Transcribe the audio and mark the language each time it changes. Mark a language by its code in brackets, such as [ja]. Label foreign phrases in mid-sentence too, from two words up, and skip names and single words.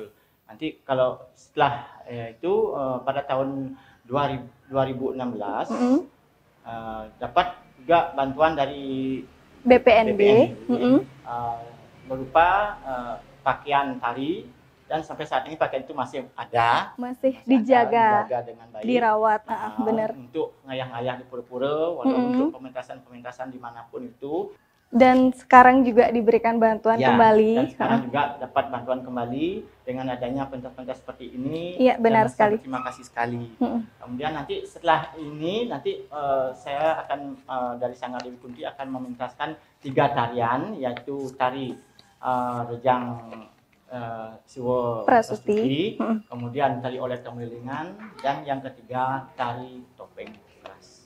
[id] Nanti kalau setelah itu pada tahun 2016 dapat juga bantuan dari BPNB. Berupa pakaian tari. Dan sampai saat ini pakaian itu masih ada. Masih dijaga dengan baik. Dirawat, benar. Untuk ngayah-ngayah di pura-pura, walaupun untuk pementasan-pementasan dimanapun itu. Dan sekarang juga diberikan bantuan kembali. Dan sekarang juga dapat bantuan kembali dengan adanya pentas-pentas seperti ini. Iya, benar sekali. Terima kasih sekali. Kemudian nanti setelah ini, saya akan dari Sanggar Dewi Kunti akan mementaskan 3 tarian, yaitu tari Rejang Siwo Prastuti, kemudian tari Olet Kemelilingan, dan yang ketiga tari Topeng Keras.